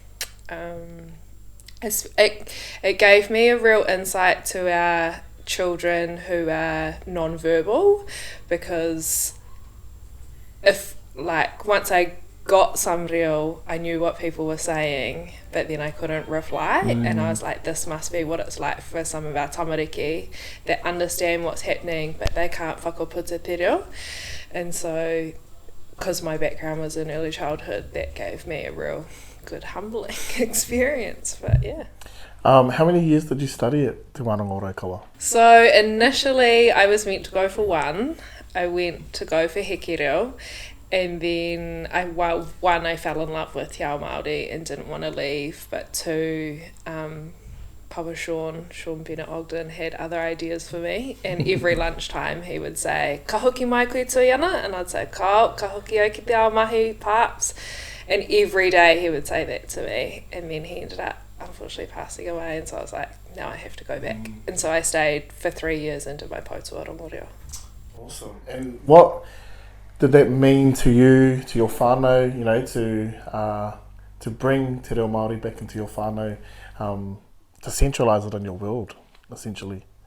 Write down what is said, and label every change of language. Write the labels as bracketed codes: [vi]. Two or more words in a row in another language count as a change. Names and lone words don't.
[en] It gave me a real insight to our children who are non-verbal, because if once I got some reo, I knew what people were saying, but then I couldn't reply, and I was like, this must be what it's like for some of our tamariki that understand what's happening but they can't [mi] whakaputa te reo. [en] And so because my background was in early childhood, that gave me a real good humbling experience. But yeah. How many years did you study at Te Davidson? So initially I was meant to go for 1. I went to go for Heke Reo, and then I fell in love with [mi] Te Reo Māori [en] and didn't want to leave, but 2, Papa Sean Bennett Ogden had other ideas for me, and every lunchtime he would say, [mi] ka hoki mai koe Tuiana, [en] and I'd say, [mi] ka hoki au ki te ao mahi paps, [en] and every day he would say that to me, and then he ended up unfortunately passing away, and so I was like, now I have to go back. And so I stayed for 3 years into my [mi] pautuara mōreo. [en] Awesome. And what did that mean to you, to your whānau, you know, to bring [mi] Te Reo Māori [en] back into your whānau, to centralise it in your world, essentially?